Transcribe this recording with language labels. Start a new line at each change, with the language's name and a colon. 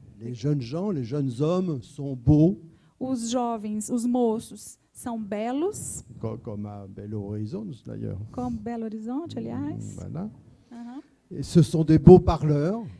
French: Les jeunes gens, les jeunes hommes sont beaux,
Portuguese: Os jovens, os moços, são belos,
French: comme à Belo Horizonte d'ailleurs.
Portuguese: como Belo Horizonte, aliás.
French: Voilà. Uhum. Et ce sont des beaux parleurs,